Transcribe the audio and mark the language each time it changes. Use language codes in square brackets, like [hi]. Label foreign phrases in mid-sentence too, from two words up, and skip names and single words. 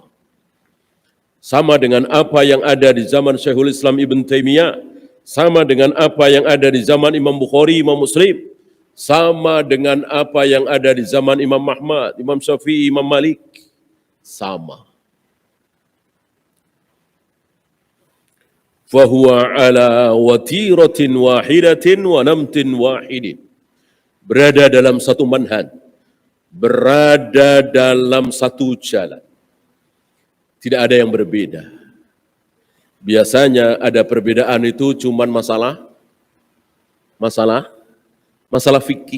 [id] Sama dengan apa yang ada di zaman Syekhul Islam Ibn Taimiyah, sama dengan apa yang ada di zaman Imam Bukhari, Imam Muslim, sama dengan apa yang ada di zaman Imam Ahmad, Imam Syafi'i, Imam Malik, sama. [ar] فهو على وتيرة واحدة ونمط واحد. [id] Berada dalam satu manhaj, berada dalam satu jalan. Tidak ada yang berbeda. Biasanya ada perbedaan itu cuman masalah fikih.